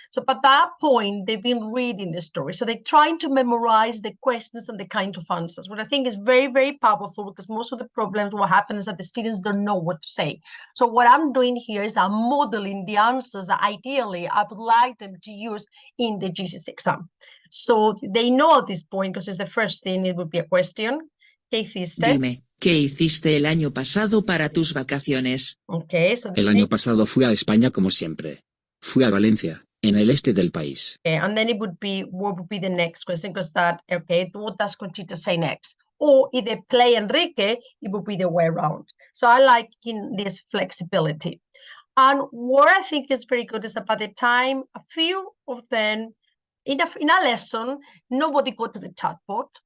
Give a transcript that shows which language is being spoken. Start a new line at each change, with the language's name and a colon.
English: So at that point, they've been reading the story. So they're trying to memorize the questions and the kind of answers, what I think is very, very powerful, because most of the problems, what happens is that the students don't know what to say. So what I'm doing here is I'm modeling the answers that ideally I would like them to use in the GCSE exam. So they know at this point, because it's the first thing, it would be a question.
Spanish: ¿Qué hiciste? Dime, ¿qué hiciste el año pasado para tus vacaciones?
English: Okay, so
Spanish: El año pasado fui a España como siempre. Fui a Valencia, en el este del país.
English: Okay, and then it would be, what would be the next question? Because that, okay, what does Conchita say next? Or if they play Enrique, it would be the way around. So I like in this flexibility. And what I think is very good is that by the time a few of them, in a lesson, nobody go to the chatbot.